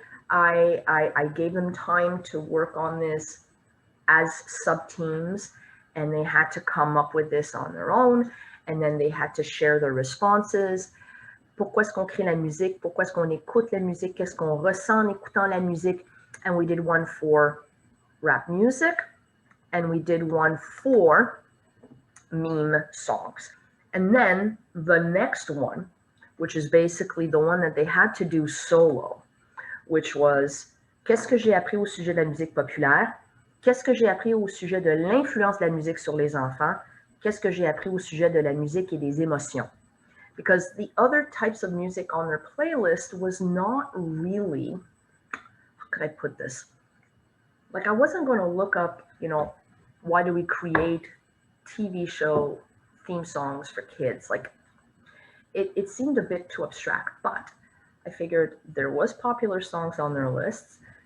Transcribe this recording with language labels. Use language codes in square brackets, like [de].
[en] I gave them time to work on this as sub-teams, and they had to come up with this on their own, and then they had to share their responses. [fr] Pourquoi est-ce qu'on crée la musique? Pourquoi est-ce qu'on écoute la musique? Qu'est-ce qu'on ressent en écoutant la musique? [en] And we did one for rap music, and we did one for meme songs. And then the next one, which is basically the one that they had to do solo, which was [fr] qu'est-ce que j'ai appris au sujet de la musique populaire? Qu'est-ce que j'ai appris au sujet de l'influence de la musique sur les enfants? Qu'est-ce que j'ai appris au sujet de la musique et des émotions? [en] Because the other types of music on their playlist was not really, how could I put this? Like, I wasn't going to look up, why do we create TV show theme songs for kids? Like, it seemed a bit too abstract, but I figured there was popular songs on their lists.